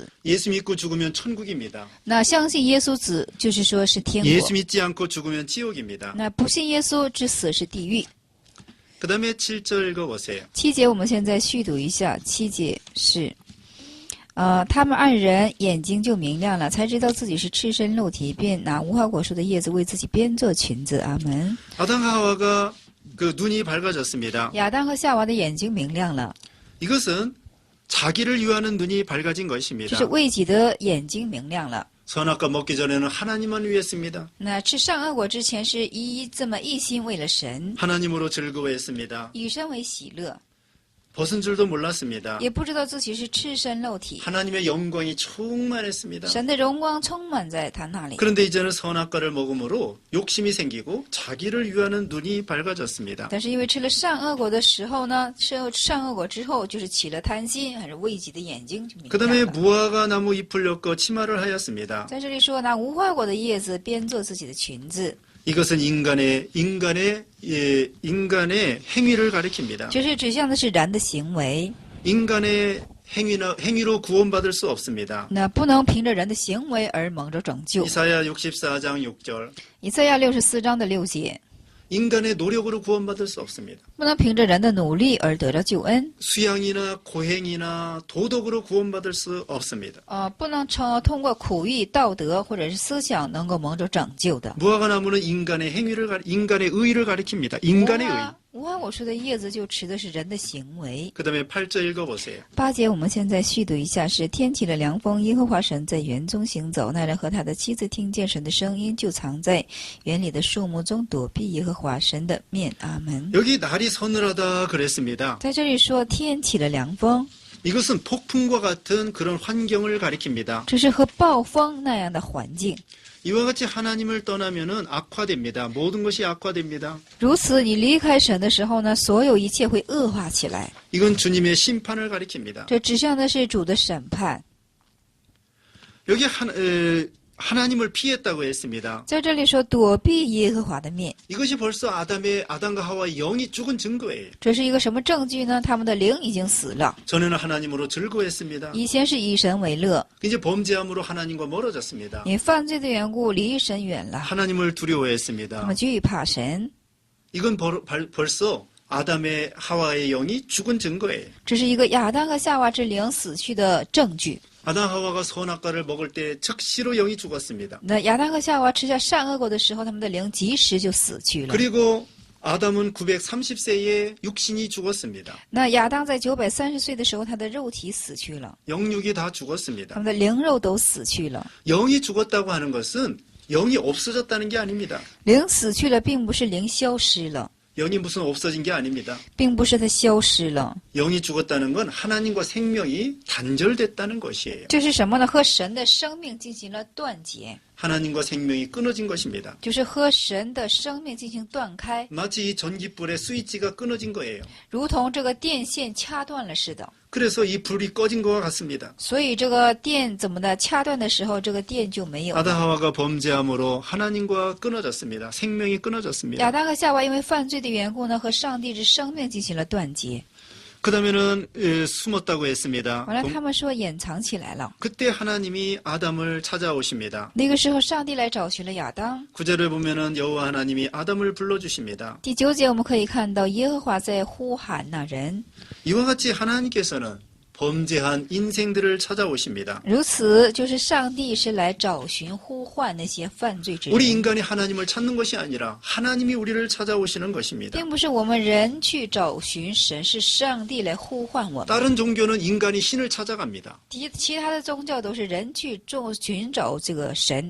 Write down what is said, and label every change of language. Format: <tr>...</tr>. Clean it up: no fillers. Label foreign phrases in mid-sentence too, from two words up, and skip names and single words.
<ko>예수 믿고 죽으면 천국입니다.</ko> <zh>那相信耶稣子，就是说是天国；</zh> <ko>예수 믿지 않고 죽으면 지옥입니다.</ko> <zh>那不信耶稣之死是地狱。</zh> <ko>그 다음에 7절 읽어보세요.</ko> <zh>7 节我们现在续读一下。7节是，他们二人眼睛就明亮了，才知道自己是赤身露体，便拿无花果树的叶子为自己编做裙子。阿门。</zh> <ko>아담 하와가 그 눈이 밝아졌습니다.</ko> <zh>亚当和夏娃的眼睛明亮了，</zh> <ko>이것은 자기를 위하는 눈이 밝아진</ko> <zh>就</zh> <ko>것입니다.</ko> <zh>是为己的眼睛明亮了。</zh> <ko>선악과 먹기 전에는 하나님만 위했습니다.</ko> <zh>那吃善恶果之前是这么一心为了神，</zh> <ko>하나님으로 즐거워했습니다.</ko> <zh>以神为喜乐，</zh> <ko>벗은 줄도 몰랐습니다.</ko> <zh>也不知道自己是赤身露体，</zh> <ko>하나님의 영광이 충만했습니다.</ko> <zh>神的荣光充满在他那里。</zh> <ko>그런데 이제는 선악과를 먹음으로 욕심이 생기고 자기를 위하는 눈이 밝아졌습니다.</ko> <zh>但是因为吃了善恶果的时候呢，吃善恶果之后就是起了贪心，还是为己的眼睛就明</zh> <ko>그 다음에</ko> <zh>亮了。</zh> <ko>무화과 나무 잎을 엮어 치마를 하였습니다.</ko> <zh>在这里说拿无花果的叶子编做自己的裙子，</zh> <ko>이것은 인간의 행위를 가리킵니다.</ko> <zh>就是指向的是人的行为，</zh> <ko>인간의 행위로 구원받을 수 없습니다.</ko> <zh>那不能凭着人的行为而蒙着拯救。</zh> <ko>이사야 64장 6절.</ko> <zh>以赛亚64章的6节，</zh> <ko>인간의 노력으로 구원받을 수 없습니다.</ko> <zh>不能凭着人的努力而得到救恩，</zh> <ko>수양이나 고행이나 도덕으로 구원받을 수 없습니다.</ko> <zh>不能通过苦役、道德或者是思想能够蒙着拯救的。</zh> <ko>무화과 나무는 인간의 의의를 가리킵니다. 인간의 의.</ko> <zh>无花果树的叶子就指的是人的行为。</zh> <ko>그 다음에 8절 읽어보세요.</ko> <zh>8 节我们现在续读一下，是天起了凉风，耶和华神在园中行走，那人和他的妻子听见神的声音，就藏在园里的树木中躲避耶和华神的面。阿门。</zh> <ko>여기 날이 서늘하다 그랬습니다.</ko> <zh>在这里说天起了凉风，</zh> <ko>이것은 폭풍과 같은 그런 환경을 가리킵니다.</ko> <zh>这是和暴风那样的环境。</zh> <ko>이와 같이 하나님을 떠나면은 악화됩니다. 모든 것이 악화됩니다.</ko> <zh>如此，你离开神的时候呢，所有一切会恶化起来。</zh> <ko>이건 주님의 심판을 가리킵니다.</ko> <zh>这指向的是主的审判。</zh> <ko>여기 하나님을 피했다고 했습니다.</ko> <zh>在这里说躲避耶和华的面，</zh> <ko>이것이 벌써 아담과 하와의 영이 죽은 증거예요.</ko> <zh>这是一个什么证据呢？他们的灵已经死了，</zh> <ko>전에는 하나님으로 즐거워했습니다.</ko> <zh>以前是以神为乐，</zh> <ko>이제 범죄함으로 하나님과 멀어졌습니다.</ko> <zh>因犯罪的缘故离神远了，</zh> <ko>하나님을</ko> <zh>他</zh> <ko>두려워했습니다.</ko> <zh>们惧怕神。</zh> <ko>이건 벌써 아담의 하와의 영이 죽은 증거예요.</ko> <zh>这是一个亚当和夏娃之灵死去的证据。</zh> <ko>아담 하와가 선악과를 먹을 때 즉시로 영이 죽었습니다.</ko> <zh>那亚当和夏娃吃下善恶果的时候，他们的灵及时就死去了。</zh> <ko>그리고 아담은 930세에 육신이 죽었습니다.</ko> <zh>那亚当在930岁的时候，他的肉体死去了，</zh> <ko>영육이 다</ko> <zh>他</zh> <ko>죽었습니다.</ko> <zh>们的灵肉都死去了。</zh> <ko>영이 죽었다고 하는 것은 영이 없어졌다는 게 아닙니다.</ko> <zh>灵死去了，并不是灵消失了，</zh> <ko>영이 무슨 없어진 게 아닙니다.</ko> <zh>并不是它消失了。</zh> <ko>영이 죽었다는 건 하나님과 생명이 단절됐다는 것이에요.</ko> <zh>这是什么呢？和神的生命进行了断结，</zh> <ko>하나님과 생명이 끊어진 것입니다.</ko> <zh>就是和神的生命进行断开，</zh> <ko>마치 이 전기불의 스위치가 끊어진 거예요.</ko> <zh>如同这个电线掐断了似的。</zh> <ko>그래서 이 불이 꺼진 것과 같습니다.</ko> <zh>所以这个电怎么的掐断的时候，这个电就没有了。</zh> <ko>아담 하와가 범죄함으로 하나님과 끊어졌습니다. 생명이</ko> <zh>亚</zh> <ko>끊어졌습니다.</ko> <zh>当和夏娃因为犯罪的缘故呢，和上帝之生命进行了断结。</zh> <ko>그 다음에는 숨었다고 했습니다.</ko> <zh>完了，他们说掩藏起来了。</zh> <ko>그때 하나님이 아담을 찾아오십니다.</ko> <zh>那个时候，上帝来找寻了亚当。</zh> <ko>구절에 보면은 여호와 하나님이 아담을 불러주십니다.</ko> <zh>第9节我们可以看到耶和华在呼喊那人。</zh> <ko>이와 같이 하나님께서는 범죄한 인생들을 찾아오십니다.</ko> <zh>如此，就是上帝是来找寻、呼唤那些犯罪之</zh> <ko>우리</ko> <zh>人，</zh> <ko>인간이 하나님을 찾는 것이 아니라 하나님이 우리를 찾아오시는 것입니다.</ko> <zh>并不是我们人去找寻神，是上帝来呼唤我们。</zh> <ko>다른 종교는 인간이 신을 찾아갑니다.</ko> <zh>其他的宗教都是人去寻找这个神，</zh>